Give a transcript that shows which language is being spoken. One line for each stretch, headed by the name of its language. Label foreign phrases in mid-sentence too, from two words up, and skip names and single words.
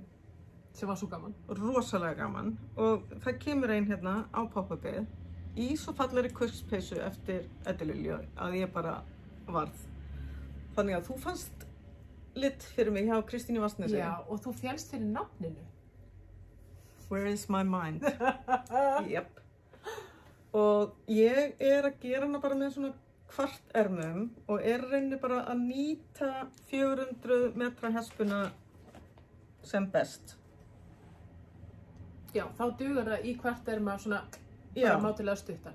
Icelandic: Sem var svo gaman. Rosalega gaman. Og það kemur ein hérna á pop-upið í svo fallegri kuskspeysu eftir Edda-Lilju að ég bara varð. Þannig að þú fannst lit fyrir mig hjá Kristín í Vatnsnesi. Já, og þú fjallst fyrir nafninu.
English: Where is my mind?
Icelandic: Jep. Og ég er að gera hana bara með svona kvartermum og er reyni bara að nýta 400 metra hespuna sem best. Já, þá dugar það í kvarterma svona bara mátulega stuttan.